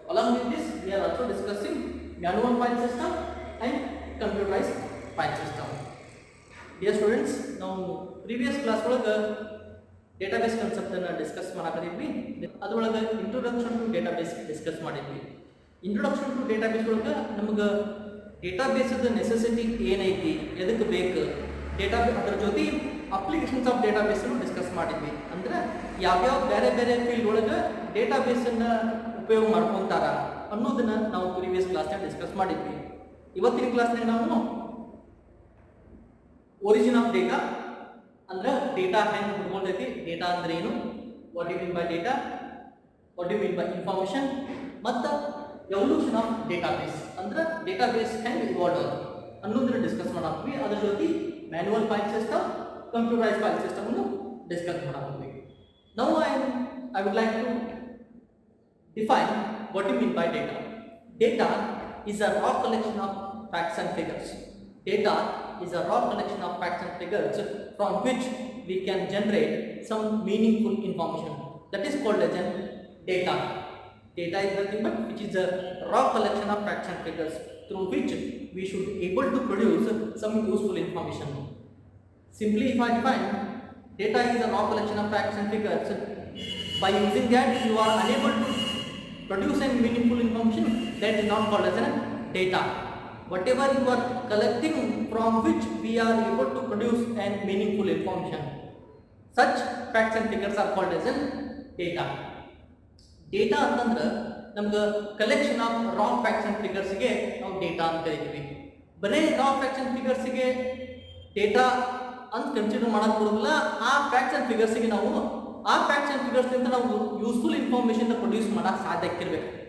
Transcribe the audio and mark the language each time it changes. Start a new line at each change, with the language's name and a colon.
English: Along with this, we are also discussing manual file system and computerized file system. Dear students, now previous class database concept discuss
Kannada: ಮಾಡಕದಿದ್ವಿ. ಅದರೊಳಗೆ
English: introduction to database discuss
Kannada: ಮಾಡಿದ್ವಿ.
English: Introduction to database
Kannada: ಒಳಗೆ ನಮಗೆ database the necessity ಏನೈತಿ, ಎದಕ್ಕೆ ಬೇಕು, database ಅದರ ಜೊತೆ
English: applications of database
Kannada: ಅನ್ನು ಡಿಸ್ಕಸ್ ಮಾಡಿದ್ವಿ. ಅಂದ್ರೆ ಯಾವ್ಯಾವ ಬೇರೆ ಬೇರೆ ಫೀಲ್ಡ್ ಒಳಗೆ ಡೇಟಾಬೇಸ್ ಅನ್ನ ಉಪಯೋಗ ಮಾಡ್ಕೊಂತಾರ ಅನ್ನೋದನ್ನ ನಾವು ಪ್ರೀವಿಯಸ್ ಕ್ಲಾಸ್ನಾಗ ಡಿಸ್ಕಸ್ ಮಾಡಿದ್ವಿ. ಇವತ್ತಿನ ಕ್ಲಾಸ್ನಾಗ ನಾವು
English: origin of data
Kannada: ಅಂದ್ರೆ ಡೇಟಾ ಹೆಂಗ್ ಹುಡ್ಕೊಂಡೈತಿ, ಡೇಟಾ ಅಂದ್ರೆ ಏನು,
English: what you mean by data, what you mean by information,
Kannada: ಮತ್ತು
English: evolution of database
Kannada: ಅಂದ್ರೆ ಡೇಟಾಬೇಸ್ ಹೆಂಗ್ ಇವಾಲ್ವ್ ಅನ್ನೋದನ್ನ ಡಿಸ್ಕಸ್ ಮಾಡಾಕ್ವಿ. ಅದ್ರ ಜೊತೆ
English: manual file system, computerized file system
Kannada: ಅನ್ನು ಡಿಸ್ಕಸ್ ಮಾಡಬಹುದು.
English: Now I would like to define what you mean by data. Data is a raw collection of facts and figures. Data is a raw collection of facts and figures from which we can generate some meaningful information. That is called as data. Data is nothing but which is a raw collection of facts and figures through which we should able to produce some useful information. Simply, if I define data is a raw collection of facts and figures, by using that you are unable to produce any meaningful information, that is not called as data. Whatever you are collecting from which we are able to produce an meaningful information, such facts and figures are called as data.
Kannada: Data ಅಂತಂದ್ರೆ ನಮ್ಗೆ
English: collection of raw facts and ಫಿಗರ್ಸ್ಗೆ
Kannada: ನಾವು data ಅಂತ ಕರಿತೀವಿ. ಬರೀ
English: raw facts and ಫಿಗರ್ಸ್ಗೆ
Kannada: data ಅಂತ consider ಮಾಡಕ್ ಬರೋದಿಲ್ಲ. ಆ ಫ್ಯಾಕ್ಟ್ಸ್ ಅಂಡ್ ಫಿಗರ್ಸ್ಗೆ ನಾವು ಆ ಫ್ಯಾಕ್ಟ್ಸ್ ಅಂಡ್ ಫಿಗರ್ಸ್ನಿಂದ ನಾವು
English: useful information
Kannada: ಪ್ರೊಡ್ಯೂಸ್ ಮಾಡಕ್ಕೆ ಸಾಧ್ಯ ಇರಬೇಕು.